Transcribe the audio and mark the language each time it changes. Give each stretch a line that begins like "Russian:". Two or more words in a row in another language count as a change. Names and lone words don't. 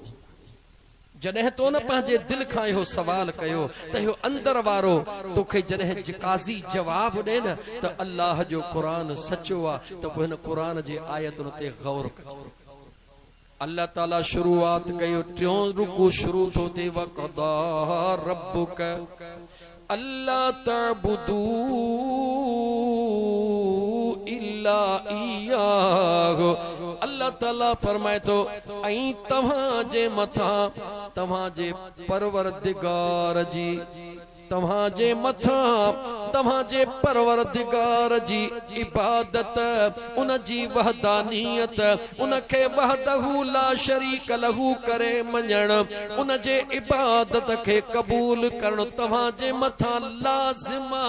Sindhi: जॾहिं तो न पंहिंजे दिल खां इहो सवाल कयो त इहो अंदर वारो तोखे जॾहिं काज़ी जवाब ॾे न त अल्लाह जो कुरान सचो आ त पोइ हिन कुरान जे आयतुनि ते गौर कजो। अल्लाह ताला शुरूआत कयो टियों रुकू शुरू थो थिए
Arabic: وقضى ربك ألا تعبدوا إلا إياه.
Sindhi: अल्लाह ताला फरमाए तो ऐं तव्हां जे मथा तव्हां जे परवरदिगार जी तव्हां जे मथा तव्हां जे परवरदिगार जी इबादत उन जी वहदानियत उन खे
Arabic: وحده لا شريك له
Sindhi: करे मञण उन जे इबादत खे कबूल करण तव्हां जे मथा लाज़िम आ।